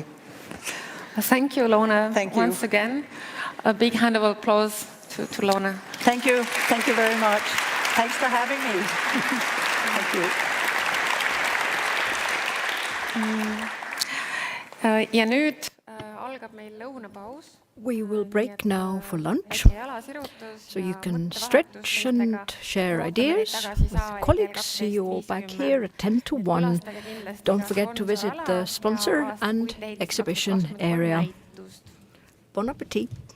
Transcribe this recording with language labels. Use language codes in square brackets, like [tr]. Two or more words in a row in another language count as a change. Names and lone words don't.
[en] Thank you, Lone, Thank you. once again. A big hand of applause to Lone. Thank you very much. Thanks for having me. Thank you. [et] Ja nüüd algab meil lõunapaus. [en] We will break now for lunch, so you can stretch and share ideas with colleagues. See you all back here at 10 to 1. Don't forget to visit the sponsor and exhibition area. [fr] Bon appetit!